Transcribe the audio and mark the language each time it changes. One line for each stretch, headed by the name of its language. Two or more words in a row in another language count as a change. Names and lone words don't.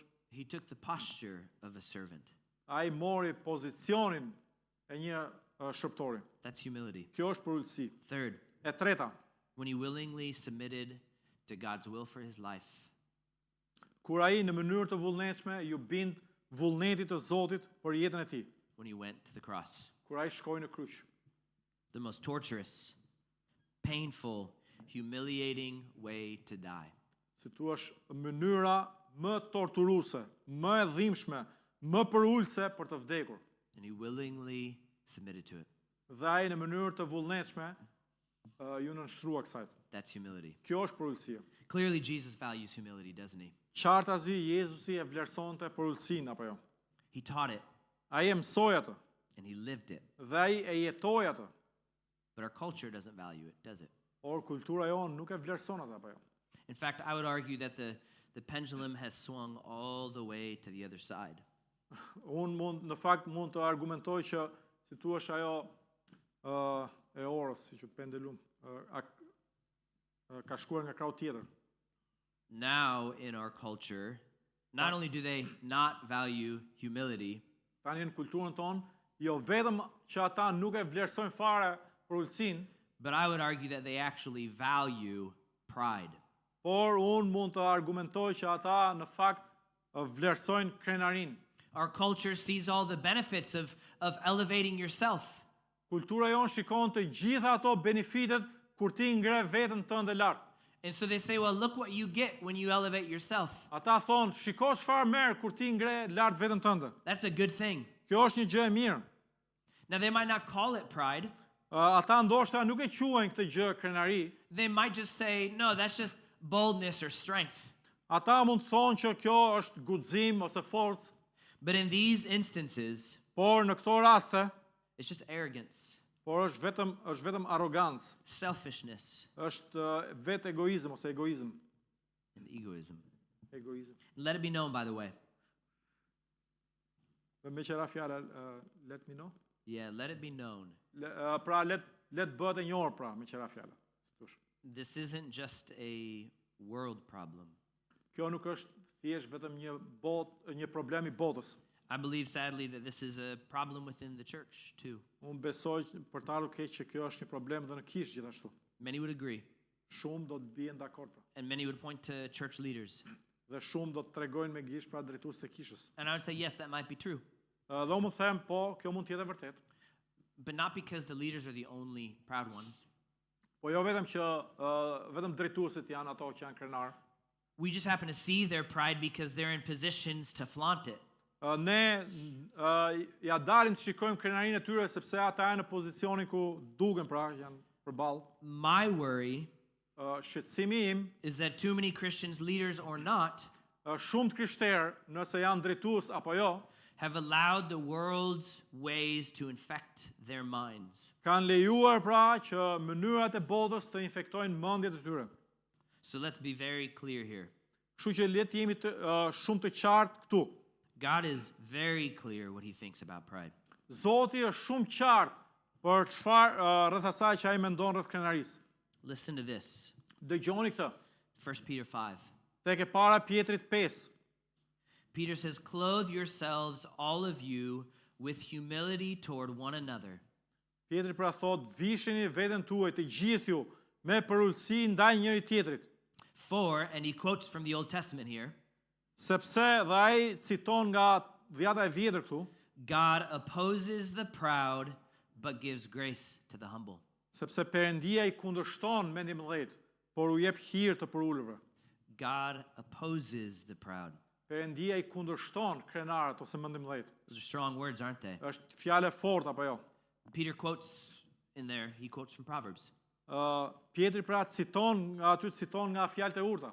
English: he took the posture of a servant.
Albanian: Ai mori pozicionin e një shërbëtori.
English: That's humility.
Albanian: Kjo është përulësi.
English: Third,
Albanian: E treta,
English: when he willingly submitted to God's will for his life.
Albanian: kur ai në mënyrë të vullnetshme ju bind vullnetit të Zotit për jetën e tij,
English: When he went to the cross.
Albanian: kur ai shkoi në kryq.
English: The most torturous, painful, humiliating way to die.
Albanian: Si thua, mënyra më torturuese, më e dhimbshme, më përulëse për të vdekur.
English: And he willingly submitted to it.
Albanian: Dhe ai në mënyrë të vullnetshme ju nënshtrua kësaj.
English: That's humility.
Albanian: Kjo është përulësia.
English: Clearly, Jesus values humility, doesn't he?
Albanian: Qartazi Jezusi e vlerësonte përulësinë apo jo?
English: He taught it
Albanian: Ai e mësoi atë
English: and he lived it.
Albanian: dhe ai e jetoi atë.
English: But our culture doesn't value it, does it?
Albanian: Por kultura jonë nuk e vlerëson atë apo jo?
English: In fact, I would argue that the the pendulum has swung all the way to the other side.
Albanian: Në fakt mund të argumentoj që si thua ajo e orës, si që pendulum, ka shkuar nga krau tjetër.
English: Now, in our culture, not only do they not value humility,
Albanian: Tani në kulturën tonë, jo vetëm që ata nuk e vlerësojnë fare për ulësinë,
English: but I would argue that they actually value pride.
Albanian: por unë mund të argumentoj që ata në fakt vlerësojnë krenarinë.
English: Our culture sees all the benefits of elevating yourself.
Albanian: Kultura jonë shikon të gjitha ato benefitet kur ti ngre veten tënde lart.
English: And so they say, well, look what you get when you elevate yourself.
Albanian: Ata thonë, shiko çfarë merr kur ti ngre lart veten tënde.
English: That's a good thing.
Albanian: Kjo është një gjë e mirë.
English: Now, they might not call it pride.
Albanian: Ata ndoshta nuk e quajnë këtë gjë krenari.
English: They might just say, no, that's just boldness or strength.
Albanian: Ata mund të thonë që kjo është guxim ose forcë,
English: But in these instances,
Albanian: por në këto raste,
English: it's just arrogance,
Albanian: por është vetëm arrogancë,
English: selfishness,
Albanian: është vetë egoizëm ose egoizëm.
English: and egoism.
Albanian: Egoizëm.
English: Let it be known, by the way.
Albanian: Me qëra fjala,
English: let me know. Yeah, let it be known.
Albanian: Pra let bëhet e njohur pra me qëra fjala. Si thosh.
English: This isn't just a world problem.
Albanian: Kjo nuk është thjesht vetëm një problem i botës.
English: I believe, sadly, that this is a problem within the church, too.
Albanian: Unë besoj për të ardhur keq që kjo është një problem edhe në kishë gjithashtu.
English: Many would agree,
Albanian: Shumë do të bien dakord pra.
English: and many would point to church leaders.
Albanian: Dhe shumë do të tregojnë me gishtë pra drejtues të kishës.
English: And I would say, yes, that might be true,
Albanian: Dhe unë më them, po, kjo mund të jetë e vërtet.
English: but not because the leaders are the only proud ones.
Albanian: Po jo vetëm që vetëm drejtuesit janë ato që janë krenar.
English: We just happen to see their pride because they're in positions to flaunt it.
Albanian: Ne ja dalim të shikojmë krenarinë e tyre sepse ata janë në pozicionin ku duken pra, janë përballë.
English: My worry
Albanian: Shqetësimi im,
English: is that too many Christians, leaders or not,
Albanian: shumë të krishterë, nëse janë drejtues apo jo,
English: have allowed the world's ways to infect their minds.
Albanian: kanë lejuar pra që mënyrat e botës të infektojnë mendjet e tyre.
English: So let's be very clear here.
Albanian: Kështu që le të jemi shumë të qartë këtu.
English: God is very clear what he thinks about pride.
Albanian: Zoti është shumë qartë për çfarë rreth asaj që ai mendon rreth krenarisë.
English: Listen to this.
Albanian: Dëgjoni këtë.
English: 1 Peter 5.
Albanian: Tek e para Pjetrit 5.
English: Peter says, clothe yourselves, all of you, with humility toward one another.
Albanian: Pjetri pra thot, vishini veten tuaj të gjithë ju me përulësi ndaj njëri tjetrit.
English: For, and he quotes from the Old Testament here,
Albanian: Sepse dhe ai citon nga Dhjata e Vjetër këtu,
English: God opposes the proud, but gives grace to the humble.
Albanian: sepse Perëndia I kundërshton mendimëdhjet, por u jep hir të përulurve.
English: God opposes the proud.
Albanian: Perëndia I kundërshton krenarët ose mendimëdhjet.
English: Those are strong words, aren't they?
Albanian: Është fjalë fort apo jo?
English: Peter quotes in there, he quotes from Proverbs.
Albanian: Pjetri pra citon nga fjalët e urta.